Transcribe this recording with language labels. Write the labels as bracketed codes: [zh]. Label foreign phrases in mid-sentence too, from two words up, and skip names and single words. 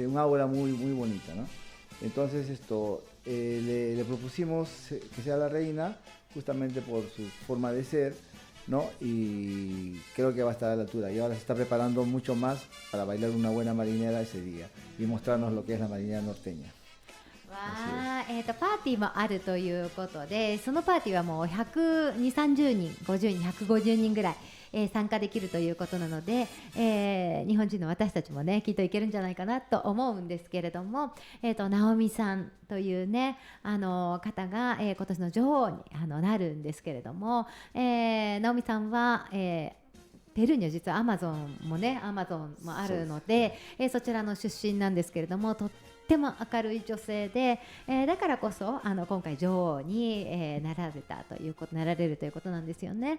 [es] Un aura muy, muy bonita, ¿no? Entonces le propusimos que sea la reina justamente por su forma de ser, ¿no? Y creo que va a estar a la altura. Y ahora se está preparando mucho más para bailar una buena marinera ese día y mostrarnos lo que es la marinera norteña. [ja] わーパーティーもあるということで、そのパーティーはもう120、30人、50人、150人ぐらい、参加できるということなので、日本人の私たちもねきっといけるんじゃないかなと思うんですけれども、ナオミさんというね方が、今年の女王になるんですけれども、ナオミさんは、ペルーには実はアマゾンもあるので、そちらの出身なんですけれども、とっても明るい女性で、だからこそ今回女王に、なられるということなんですよね。